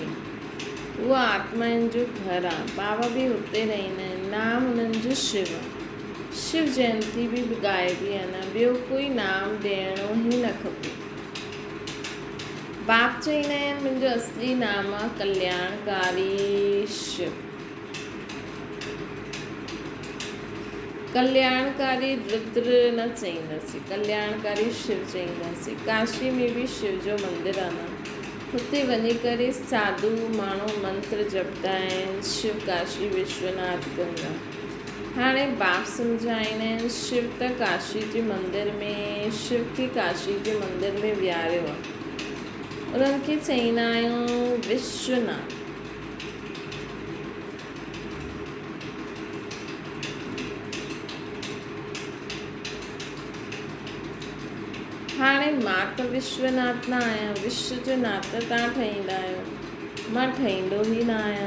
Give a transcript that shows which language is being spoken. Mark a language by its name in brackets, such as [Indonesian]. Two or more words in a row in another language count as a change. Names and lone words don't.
[Sindhi] उहा आत्माउनि जो घर आहे। बाबा बि हुते रहंदा आहिनि। नाम हुननि जो शिव आहे। शिव जयंती बि ॻाइबी आहे न। ॿियो कोई नाम ॾियणो ई न खपे। बाप चईंदा आहिनि मुंहिंजो असली नाम आहे कल्याणकारी शिव। कल्याणकारी रुद्र न चईंदासीं, कल्याणकारी शिव चईंदासीं। काशी में बि शिव जो मंदरु आहे न। हुते वञी करे साधू माण्हू मंत्र जपंदा आहिनि। शिव काशी विश्वनाथ गंगा। हाणे बाप सम्झाईंदा आहिनि शिव त काशी जे मंदर में शिव खे काशी जे मंदर में विहारियो आहे। उन्हनि खे चईंदा आहियूं विश्वनाथ। हाणे मां त विश्वनाथ न आहियां, विश्व जो नाथ तव्हां ठाहींदा आहियो, मां ठाहींदो ई न आहियां।